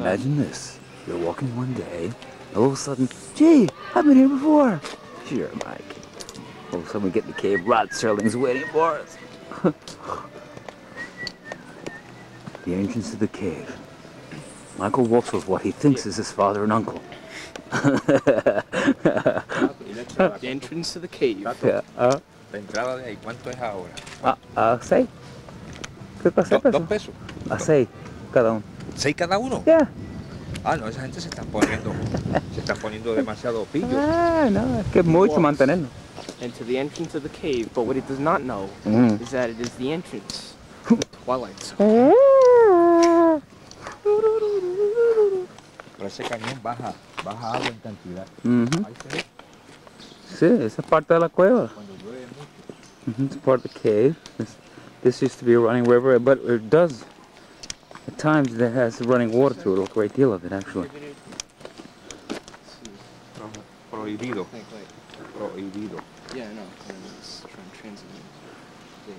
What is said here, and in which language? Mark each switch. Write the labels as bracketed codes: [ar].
[en] Imagine this: you're walking one day, all of a sudden, gee, I've been here before. Sure, Mike. All of a sudden, we get in the cave. Rod Serling's waiting for us. The entrance to the cave. Michael walks with what he thinks is his father and uncle. The entrance to the cave. Yeah. [es] La entrada de ahí, ¿cuánto es ahora? 6. ¿Qué pasa? 2 pesos. A 6 cada uno. 6 cada uno. [en] Yeah. [es] Ah, no, esa gente se están poniendo demasiado pillos. Ah, no, es que es mucho mantenerlo. [en] And to the entrance of the cave, but what he does not know is that it is the entrance to the Twilight Zone. [es] Pero ese cañón baja agua en cantidad. Ahí se ve. Sí, esa es parte de la cueva. Cuando llueve mucho. [en] It's part of the cave. This used to be a running river, but it does. At times it has running water through it, a great deal of it actually. [es] Prohibido. Prohibido. [en] Yeah, I know. It's trying to translate.